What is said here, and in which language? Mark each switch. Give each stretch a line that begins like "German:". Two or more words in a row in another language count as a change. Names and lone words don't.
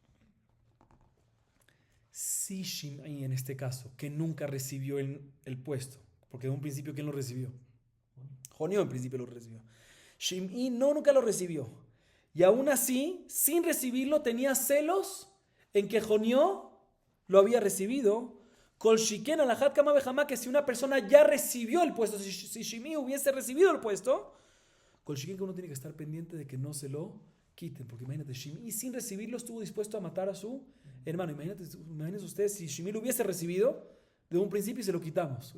Spanish: Si Shimei en este caso, que nunca recibió el puesto, porque de un principio, ¿quién lo recibió? Jonió en principio lo recibió. Shimei nunca lo recibió. Y aún así, sin recibirlo, tenía celos en que Jonió lo había recibido.
Hebrew: כל שכן על אחת כמה וכמה,
Spanish: que si una persona ya recibió el puesto, si Shimei hubiese recibido el puesto,
Hebrew: כל שכן
Spanish: que uno tiene que estar pendiente de que no se lo quiten. Porque imagínate, Shimei sin recibirlo estuvo dispuesto a matar a su hermano. Imagínense ustedes si Shimei lo hubiese recibido de un principio y se lo quitamos.